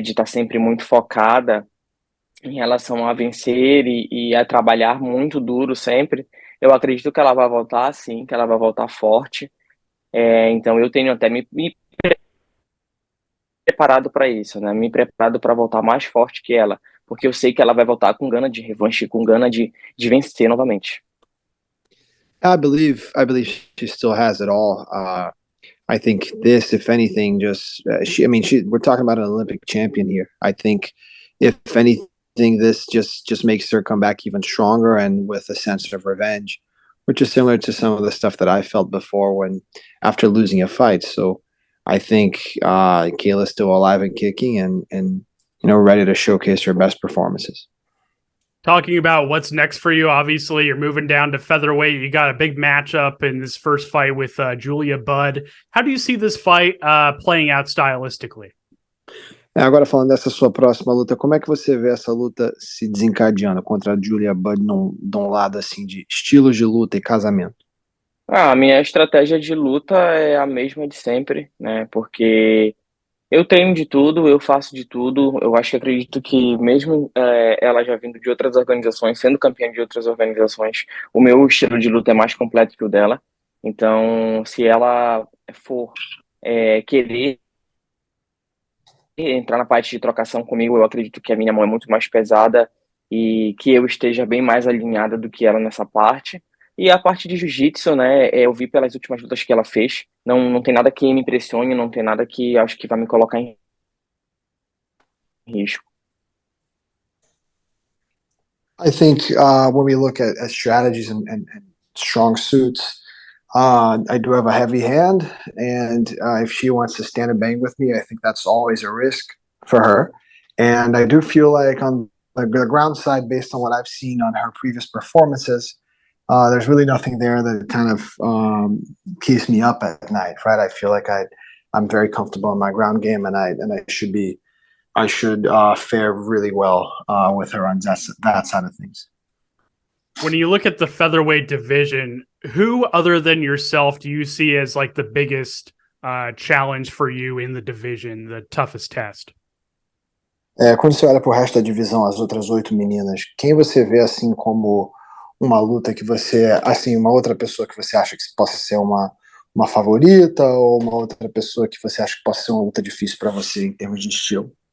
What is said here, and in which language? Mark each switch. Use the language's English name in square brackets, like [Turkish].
[Portuguese] De estar sempre muito focada em relação a vencer e a trabalhar muito duro sempre, eu acredito que ela vai voltar, sim, que ela vai voltar forte. Então, eu tenho até me preparado para isso, né? Me preparado para voltar mais forte que ela, porque eu sei que ela vai voltar com gana de revanche, com gana de vencer novamente. [English] I believe she still has it all. I think this, if anything, just we're talking about an Olympic champion here. I think if anything, think this just makes her come back even stronger and with a sense of revenge, which is similar to some of the stuff that I felt before when after losing a fight. So I think Kayla's still alive and kicking and ready to showcase her best performances. Talking about what's next for you, obviously you're moving down to featherweight. You got a big matchup in this first fight with Julia Budd. How do you see this fight playing out stylistically? [Portuguese] Agora falando dessa sua próxima luta, como é que você vê essa luta se desencadeando contra a Julia Budd de um lado assim de estilos de luta e casamento? A minha estratégia de luta é a mesma de sempre, né? Porque eu treino de tudo, eu faço de tudo. Eu acho que acredito que mesmo ela já vindo de outras organizações, sendo campeã de outras organizações, o meu estilo de luta é mais completo que o dela. Então, se ela for querer entrar na parte de trocação comigo, eu acredito que a minha mão é muito mais pesada e que eu esteja bem mais alinhada do que ela nessa parte. E a parte de jiu-jitsu, né, eu vi pelas últimas lutas que ela fez, não tem nada que me impressione, não tem nada que acho que vai me colocar em risco. [English] I think when we look at strategies and strong suits, I do have a heavy hand, and if she wants to stand and bang with me, I think that's always a risk for her. And I do feel like on the ground side, based on what I've seen on her previous performances, there's really nothing there that kind of keeps me up at night, right? I feel like I'm very comfortable in my ground game, and I should fare really well with her on that side of things. When you look at the featherweight division, who other than yourself do you see as like the biggest challenge for you in the division, the toughest test? [Portuguese] Quando você olha para o resto da divisão, as outras 8 meninas, quem você vê assim como uma luta que você, assim, uma outra pessoa que você acha que possa ser uma favorita ou uma outra pessoa que você acha que possa ser uma luta difícil para você em termos de estilo?